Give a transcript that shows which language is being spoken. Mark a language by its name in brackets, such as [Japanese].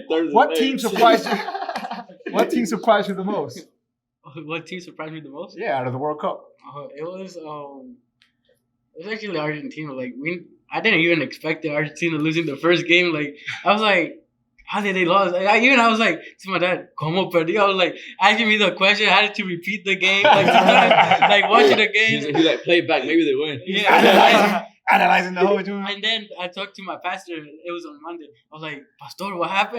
[English] What team surprised you? What team surprised you the most? What team surprised me the most? Yeah, out of the World Cup. It was actually Argentina. Like I didn't even expect Argentina losing the first game. Like I was like, how did they lose? I was like to my dad, [Spanish] ¿Cómo perdió? [English] I was like asking me the question. I had to repeat the game, like watching the game. He like play back. Maybe they win. Yeah. Analyzing the whole game. And then I talked to my pastor. It was on Monday. I was like, Pastor, what happened?